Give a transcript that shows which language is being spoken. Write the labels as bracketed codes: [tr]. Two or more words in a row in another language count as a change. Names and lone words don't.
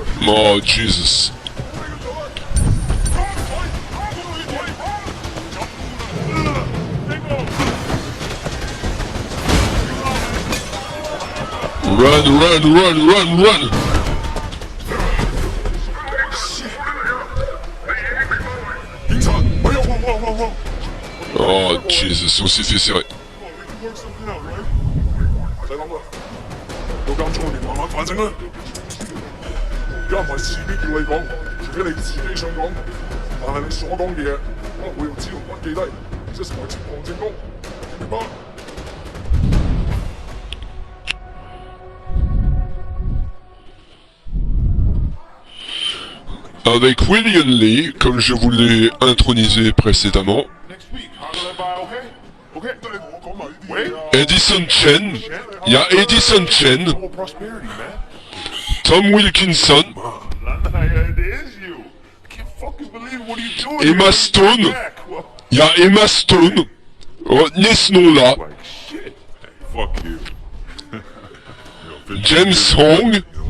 [en] Oh, Jesus. Run, run, run, run, run! Oh, Jesus, [fr] on s'est fait serrer. [yue] 都咁粗連環，反正啦，而家唔係事必叫你講，除非你自己想講，但係你所講嘅嘢，可能會用紙同筆記低，即係成為呈堂證供，明白？ [fr] Avec William Lee, comme je vous l'ai intronisé précédemment, Edison Chen, il y a Edison Chen, Tom Wilkinson, Emma Stone, il y a Emma Stone, retenez ce nom-là, James Hong,